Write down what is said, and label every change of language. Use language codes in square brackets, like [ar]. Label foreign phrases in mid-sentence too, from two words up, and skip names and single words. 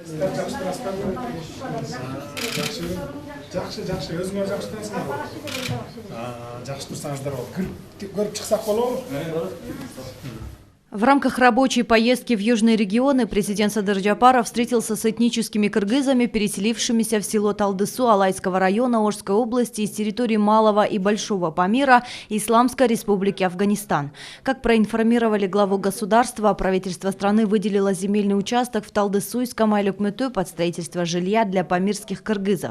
[ky] Жакшы, өзүңөр жакшы турасыңарбы? Жакшы турсаңыздар болот. Көрүп чыксак болобу? [ru] В рамках рабочей поездки в южные регионы президент Садыр Джапаров встретился с этническими кыргызами, переселившимися в село Талдысу Алайского района Ошской области из территории Малого и Большого Памира Исламской Республики Афганистан. Как проинформировали главу государства, правительство страны выделило земельный участок в Талдысу и Скамайлюк-Мөтө под строительство жилья для памирских кыргызов.